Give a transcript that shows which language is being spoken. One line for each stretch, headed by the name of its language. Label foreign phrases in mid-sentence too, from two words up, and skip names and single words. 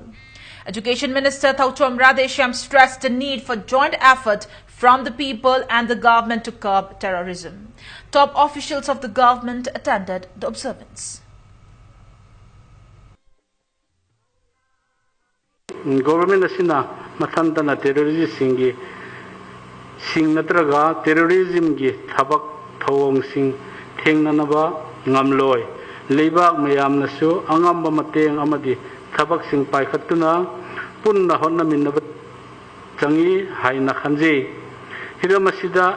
English: Education Minister Thautom Radheshyam stressed the need for joint effort from the people and the government to curb terrorism. Top officials of the government attended the observance.
Manipuri: Government asina mathantana terrorism sing natraga terrorism gi thabak thawong sing thengnanaba ngamloi leibak mayam nasu angamba mateng amadi thabak sing paikhatuna punna honna minnabat changi haina khanje hiramasida